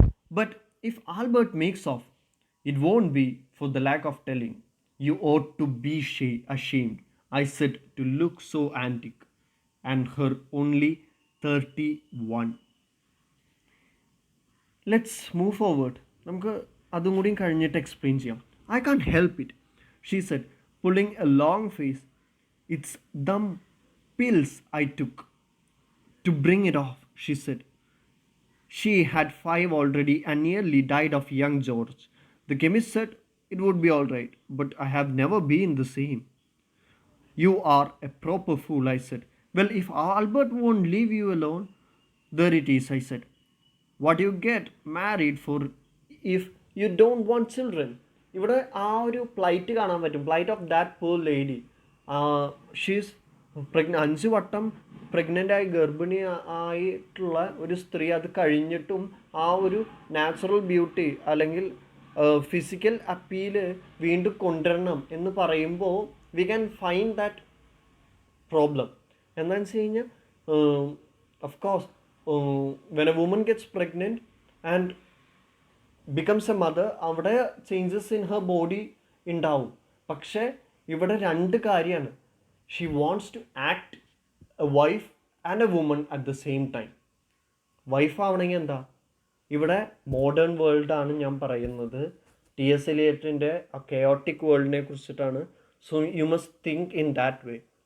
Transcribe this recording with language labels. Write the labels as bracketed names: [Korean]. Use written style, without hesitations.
[English] But if Albert makes off, it won't be for the lack of telling. You ought to be ashamed, I said, to look so antique, and her only 31. Let's move forward. [Malayalam] നമുക്ക് അതും കൂടി കഴിഞ്ഞിട്ട് explain ചെയ്യാം. [English] I can't help it, she said, pulling a long face. It's them pills I took to bring it off, she said. She had 5 already and nearly died of young George. The chemist said it would be all right, but I have never been the same. You are a proper fool, I said. Well, if Albert won't leave you alone, there it is, I said. what you get married for if you don't want children. [Malayalam] ഇവിടെ ആ ഒരു plight കാണാൻ പറ്റും, [English] Plight of that poor lady. She's pregnant, [Malayalam] 5 വട്ടം pregnant ആയി ഗർഭിണി ആയിട്ടുള്ള ഒരു സ്ത്രീ, അത് കഴിഞ്ഞിട്ടും ആ ഒരു നാച്ചുറൽ ബ്യൂട്ടി അല്ലെങ്കിൽ ഫിസിക്കൽ അപ്പീല് വീണ്ടും കൊണ്ടുവരണം എന്ന് പറയുമ്പോൾ [English] We can find that problem. [Malayalam] എന്താണെന്ന് വെച്ച് കഴിഞ്ഞാൽ [English] of course, when a woman gets pregnant and becomes a mother, അവിടെ changes in her body ഉണ്ടാവും. [Malayalam] പക്ഷേ ഇവിടെ 2 കാര്യമാണ്. [English] She wants to act a wife and a woman at the same time. [Malayalam] Wife ആവണമെങ്കിൽ എന്താ, ഇവിടെ മോഡേൺ വേൾഡാണ് ഞാൻ പറയുന്നത്. ടി എസ് എലിയറ്റിൻ്റെ ആ കെയോട്ടിക് വേൾഡിനെ കുറിച്ചിട്ടാണ്. [English] So you must think in that way.